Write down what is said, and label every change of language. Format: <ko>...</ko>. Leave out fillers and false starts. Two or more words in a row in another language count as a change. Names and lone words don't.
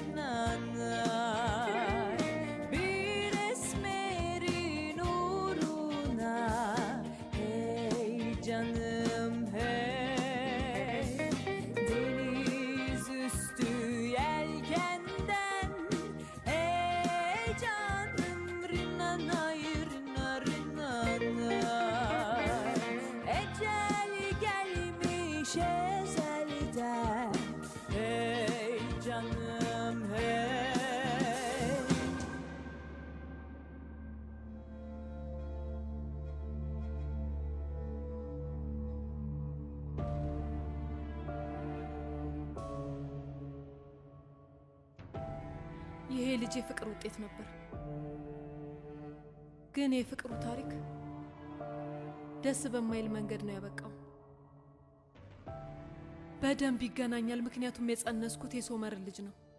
<tr>rinanay bir esmerin uğruna ey canım hey deniz üstü yelkenden ey canım rinanay rina rinanay Ecel gelmiş ezelden Hey canım hey</tr> <am>ይሄ ልጅ የፍቅር ውጤት ነበር። ግን የፍቅሩ ታሪክ ደስ በማይል መንገድ ነው ያበቃው። በደንብ ይገናኛል፣ ምክንያቱም የጸነስኩት የሶመር ልጅ ነው።</am>